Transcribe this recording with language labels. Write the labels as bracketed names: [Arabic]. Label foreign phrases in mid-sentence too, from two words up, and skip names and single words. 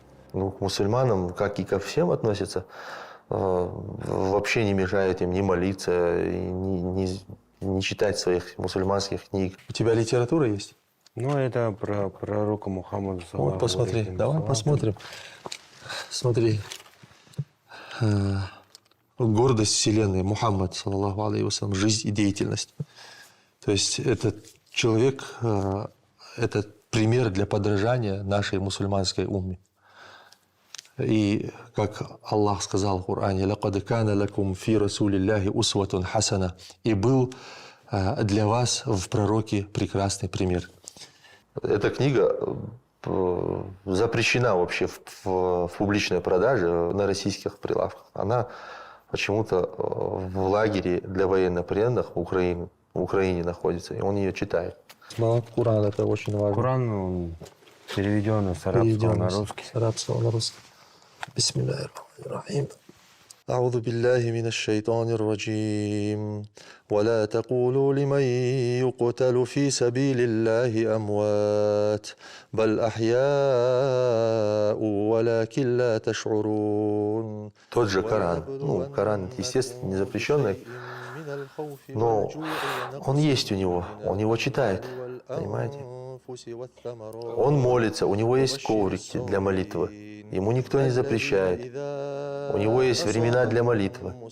[Russian] Ну, к мусульманам, как и ко всем относятся, вообще не мешает им ни молиться, не читать своих мусульманских книг. У тебя литература есть? Ну, это про пророка Мухаммада. Вот, посмотри. Давай посмотрим. Смотри. Гордость вселенной. [Arabic] Мухаммад, صلى الله عليه وسلم, [Russian] жизнь и деятельность. То есть этот человек, это пример для подражания нашей мусульманской умме. И как Аллах сказал в Коране, [Arabic] «لقد كان لكم في رسول الله أسوة حسنة». [Russian] И был для вас в пророке прекрасный пример. Эта книга запрещена вообще в публичной продаже на российских прилавках. Она почему-то в лагере для военнопленных в Украине находится, и он ее читает. Коран это очень важно. Коран он переведен с арабского на русский. С арабского на русский. [Arabic] بسم الله الرحمن الرحيم. أعوذ بالله من الشيطان الرجيم ولا تقولوا لمن يقتل في سبيل الله أموات بل أحياء ولكن لا تشعرون. [Russian] Тот же Коран. Коран, естественно, не запрещенный, но он есть у него, он его читает, понимаете? Он молится, у него есть коврики для молитвы. Ему никто не запрещает. У него есть времена для молитвы.